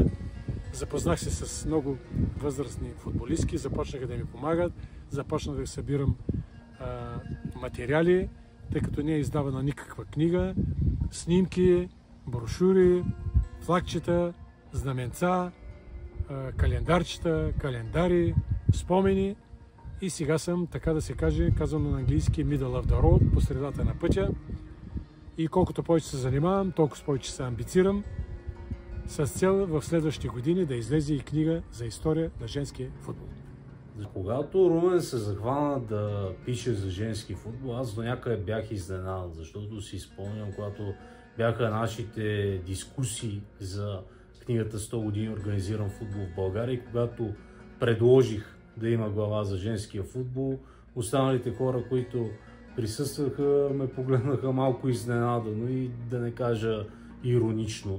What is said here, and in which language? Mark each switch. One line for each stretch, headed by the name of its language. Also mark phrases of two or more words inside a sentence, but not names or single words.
Bulgarian: Запознах се с много възрастни футболистки, започнаха да ми помагат, започнах да събирам материали, тъй като не е издавана никаква книга, снимки, брошури, флагчета, знаменца, календарчета, календари, спомени. И сега съм, така да се каже, казано на английски
English: middle of the road,
Bulgarian: по средата на пътя. И колкото повече се занимавам, толкова повече се амбицирам, с цел в следващите години да излезе и книга за история на женския футбол. Когато Румен се захвана да пише за женски футбол, аз до някъде бях изненадан, защото си спомням, когато бяха нашите дискусии за книгата 100 години организиран футбол в България и когато предложих да има глава за женския футбол, останалите хора, които присъстваха, ме погледнаха малко изненадано и да не кажа иронично.